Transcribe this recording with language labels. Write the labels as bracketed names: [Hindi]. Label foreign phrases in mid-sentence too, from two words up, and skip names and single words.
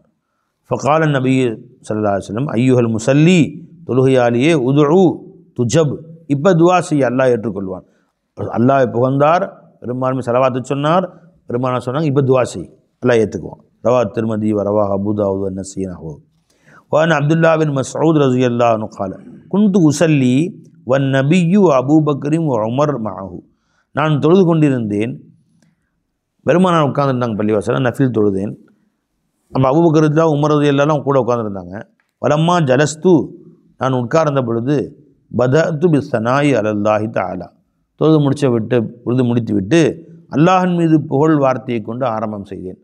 [Arabic] فقال النبي صلى الله عليه وسلم أيها المصلي, தொழுகையாளியே, ادع تجب, [Tamil] இப்போ துவா செய்ய அல்லாஹ் ஏற்றுக்கொள்வான். அல்லாஹை புகழ்ந்தார், பெரும்பான்மை செலவாத்து சொன்னார், பெரும்பாலும் சொன்னாங்க இப்போ துவா செய், அல்லாஹ் ஏற்றுக்குவான். [Arabic] رواه الترمذي ورواه أبو داود والنسائي نحوه. وأن عبد الله بن مسعود رضي الله عنه قال كنت أصلي والنبي أبو بكر وعمر معه, [Tamil] நான் தொழுது கொண்டிருந்தேன், பெருமானார் உட்கார்ந்துருந்தாங்க பள்ளிவாசலில், நஃபில் தொழுதேன். அப்போ அபூபக்கர் ரலியல்லாஹு, உமர் ரலியல்லாஹு கூட உட்கார்ந்துருந்தாங்க. [Arabic] ولما جلست, [Tamil] நான் உட்கார்ந்த பொழுது, [Arabic] بدأت بالثناء على الله تعالى, [Tamil] தொழுது முடித்து விட்டு அல்லாஹின் மீது புகழ் வார்த்தையை கொண்டு ஆரம்பம் செய்தேன்.